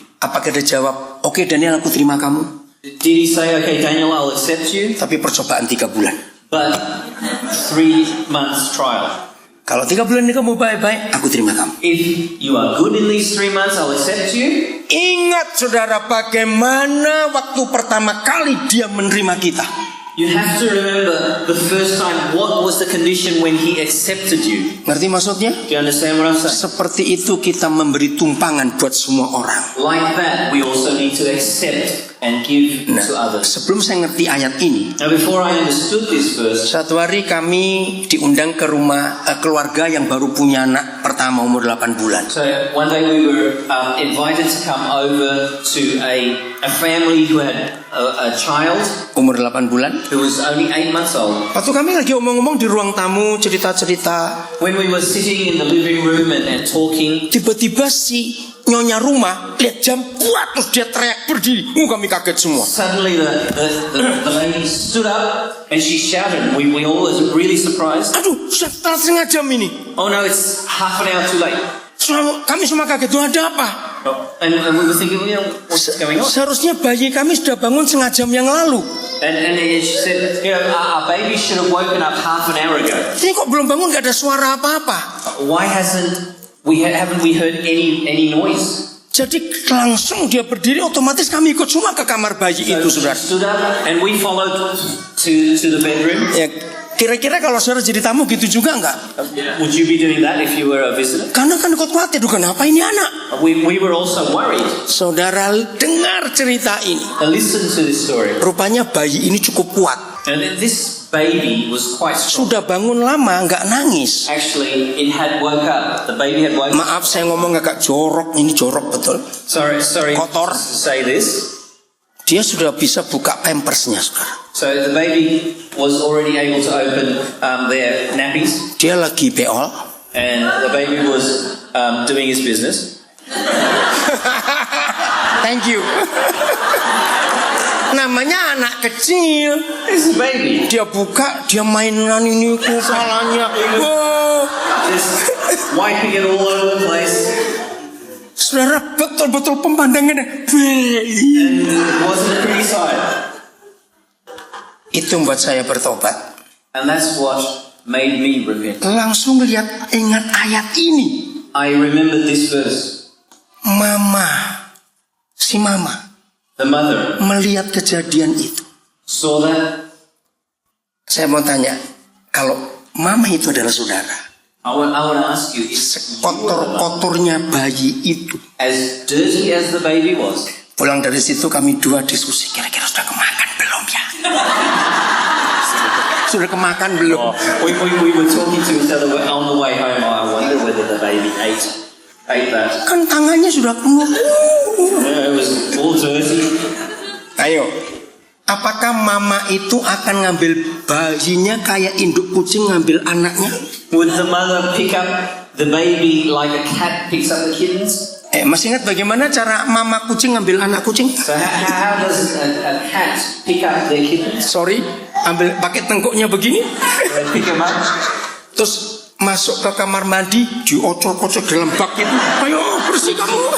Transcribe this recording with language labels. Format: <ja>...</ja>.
<id>Apakah dia jawab, oke Daniel, aku terima kamu.</id> <en>Did he say, okay, Daniel, I'll accept you,</en> <id>Tapi percobaan 3 bulan.</id> <en>but 3 months trial?</en> <id>Kalau 3 bulan ini kamu baik-baik, aku terima kamu.</id> <en>If you are good in these 3 months, I'll accept you.</en> <id>Ingat saudara, bagaimana waktu pertama kali dia menerima kita.</id> <en>You have to remember the first time, what was the condition when he accepted you?</en> <id>Ngerti maksudnya?</id> <en>Do you understand what I'm saying?</en> <id>Seperti itu kita memberi tumpangan buat semua orang.</id> <en>Like that, we also need to accept and give</en> <id>Nah,</id> <en>to others.</en> <id>sebelum saya ngerti ayat ini,</id> <en>Now, before I understood this verse,</en> <id>satu hari kami diundang ke rumah keluarga yang baru punya anak pertama umur 8 bulan.</id> <en>so one day we were invited to come over to a family who had a child</en> <id>Umur 8 bulan.</id> <en>who was only 8 months old.</en> <id>Waktu kami lagi omong-omong di ruang tamu, cerita-cerita,</id> <en>When we were sitting in the living room and talking,</en> <id>tiba-tiba si nyonya rumah lihat jam, wah, terus dia teriak berdiri. Kami kaget semua.</id> <en>suddenly the lady stood up and she shouted. We all was really surprised.</en> <id>Aduh, sudah setengah jam ini.</id> <en>Oh no, it's half an hour too late.</en> <id>Kami semua kaget, tuh ada apa?</id> <en>And we were thinking, what's going on?</en> <id>Seharusnya bayi kami sudah bangun setengah jam yang lalu.</id> <en>And she said, our baby should have woken up half an hour ago.</en> <id>Ini kok belum bangun, gak ada suara apa-apa.</id> <en>Why haven't we heard any noise?</en> <id>Jadi langsung dia berdiri, otomatis kami ikut semua ke kamar bayi itu,</id> <en>She</en> <id>saudara.</id> <en>stood up and we followed to the bedroom.</en> <id>Ya, kira-kira kalau saudara jadi tamu gitu juga enggak?</id> <en>Would you be doing that if you were a visitor?</en> <id>Karena kan ikut khawatir, kenapa ini anak?</id> <en>We were also worried.</en> <id>Saudara dengar cerita ini.</id> <en>Now listen to this story.</en> <id>Rupanya bayi ini cukup kuat.</id> <en>And this baby was quite strong.</en> <id>Sudah bangun lama, nggak nangis.</id> <en>Actually, it had woke up. The baby had woken up.</en> <id>Maaf saya ngomong agak jorok, ini jorok betul.</id> <en>Sorry</en> <id>Kotor.</id> <en>to say this.</en> <id>Dia sudah bisa buka pampersnya, saudara.</id> <en>So the baby was already able to open their nappies,</en> <id>Dia lagi beol.</id> <en>and the baby was doing his business. Thank you.</en> <id>Namanya anak kecil.</id> <en>It's a baby.</en> <id>Dia buka, dia mainan ini kepalanya.</id> <en>Wow. Just wiping it all over the place.</en> <id>Saudara, betul-betul pemandangannya.</id> <en>And it wasn't a pretty sight.</en> <id>Itu membuat saya bertobat.</id> <en>And that's what made me repent.</en> <id>Langsung lihat, ingat ayat ini.</id> <en>I remembered this verse.</en> <id>Si mama</id> <en>The mother</en> <id>melihat kejadian itu.</id> <en>saw that.</en> <id>Saya mau tanya, kalau mama itu adalah saudara,</id> <en>I want to ask you, is</en> <id>kotor-kotornya bayi itu,</id> <en>as dirty as the baby was,</en> <id>pulang dari situ kami dua diskusi, kira-kira sudah kemakan belum ya? Sudah kemakan belum?</id> <en>we were talking to each other on the way home. I wonder whether the baby ate that.</en> <id>Kan tangannya sudah penuh.</id> <en>Yeah, it was all dirty.</en> <id>Ayo, apakah mama itu akan ngambil bayinya kayak induk kucing ngambil anaknya?</id> <en>Would the mother pick up the baby like a cat picks up the kittens?</en> <id>Masih ingat bagaimana cara mama kucing ngambil anak kucing?</id> <en>So how does a cat pick up their kittens?</en> <id>Sorry, ambil pakai tengkuknya begini,</id> <en>They pick them up.</en> <id>terus masuk ke kamar mandi, diocok-ocok dalam bak itu. Ayo bersih kamu.</id>